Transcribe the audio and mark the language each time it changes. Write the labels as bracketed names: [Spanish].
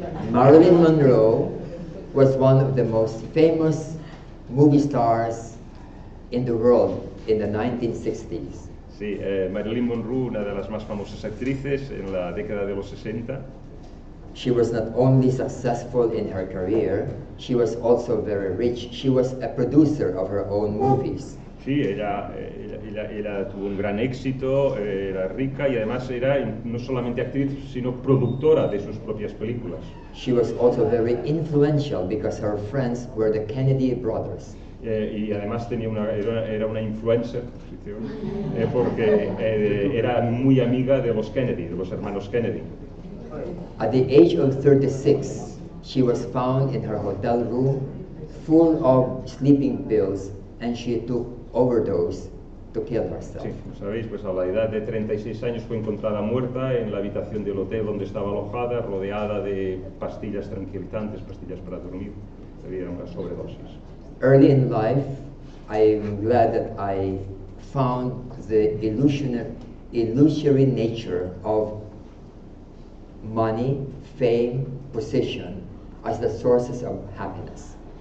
[English] Marilyn Monroe was one of the most famous movie stars in the world in the 1960s. [Spanish] Sí, Marilyn Monroe, una de las más famosas actrices en la década de los 60. [English] She was not only successful in her career, she was also very rich. She was a producer of her own movies. [Spanish] Sí, ella tuvo un gran éxito, era rica y además era no solamente actriz, sino productora de sus propias películas. [English] She was also very influential because her friends were the Kennedy brothers. [Spanish] Y además era una influencer, porque era muy amiga de los Kennedy, de los hermanos Kennedy. [English] At the age of 36, she was found in her hotel room full of sleeping pills, and she took overdose to kill herself. [Spanish] Sí, como sabéis, pues a la edad de 36 años fue encontrada muerta en la habitación del hotel donde estaba alojada, rodeada de pastillas tranquilizantes, pastillas para dormir. Le dieron una sobredosis. [English] Early in life, I'm glad that I found the illusory nature of money, fame, position as the sources of happiness.